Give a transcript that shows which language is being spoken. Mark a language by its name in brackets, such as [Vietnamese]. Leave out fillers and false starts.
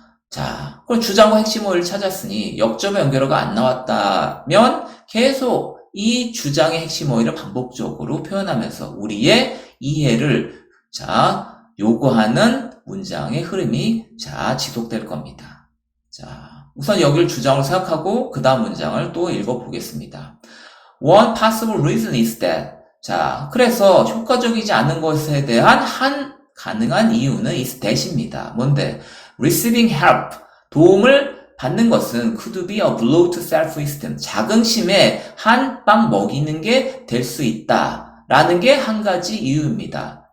[Korean] 자, 그럼 주장과 핵심 어휘를 찾았으니 역접의 연결어가 안 나왔다면 계속 이 주장의 핵심 어휘를 반복적으로 표현하면서 우리의 이해를 요구하는 문장의 흐름이 지속될 겁니다. 자, 우선 여기를 주장으로 생각하고 그 다음 문장을 또 읽어보겠습니다. [English] One possible reason is that. [Korean] 자, 그래서 효과적이지 않은 것에 대한 한 가능한 이유는 [English] is that [Korean] 입니다. 뭔데? [English] Receiving help, [Korean] 도움을 받는 것은 [English] could be a blow to self-esteem, [Korean] 자긍심에 한 빵 먹이는 게 될 수 있다라는 게 한 가지 이유입니다.